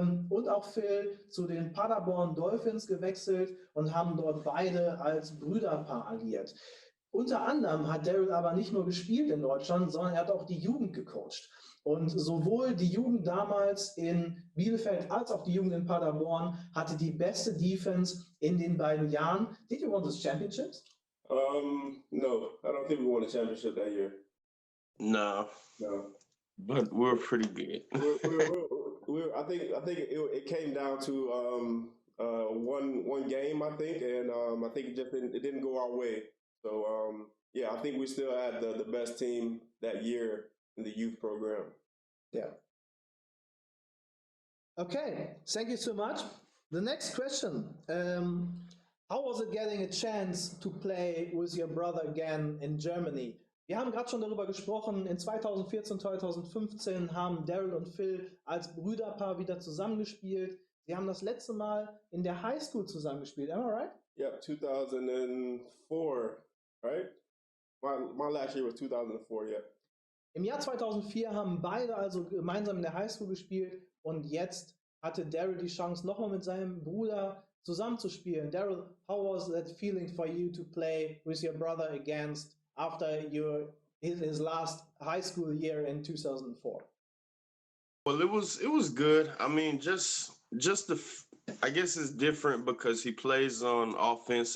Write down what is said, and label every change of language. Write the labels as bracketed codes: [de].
[de] Und auch Phil zu den Paderborn Dolphins gewechselt und haben dort beide als Brüderpaar agiert. Unter anderem hat Darryl aber nicht nur gespielt in Deutschland, sondern er hat auch die Jugend gecoacht. Und sowohl die Jugend damals in Bielefeld als auch die Jugend in Paderborn hatte die beste Defense in den beiden Jahren. [en] Did you win those championships? No, I don't think we won a championship that year. No. But we're pretty good. I think it came down to one game, I think, and I think it didn't go our way. So yeah, I think we still had the best team that year in the youth program. Yeah. Okay, thank you so much. The next question. How was it getting a chance to play with your brother again in Germany? [de] Wir haben gerade schon darüber gesprochen, in 2014, 2015 haben Darryl und Phil als Brüderpaar wieder zusammengespielt. Sie haben das letzte Mal in der Highschool zusammengespielt, [en] am I right? Yeah, 2004, right? My last year was 2004, yeah. [de] Im Jahr 2004 haben beide also gemeinsam in der Highschool gespielt und jetzt hatte Darryl die Chance, nochmal mit seinem Bruder zusammenzuspielen. [en] Darryl, how was that feeling for you to play with your brother against after your his last high school year in 2004? Well, it was good. I mean, just I guess it's different because he plays on offense.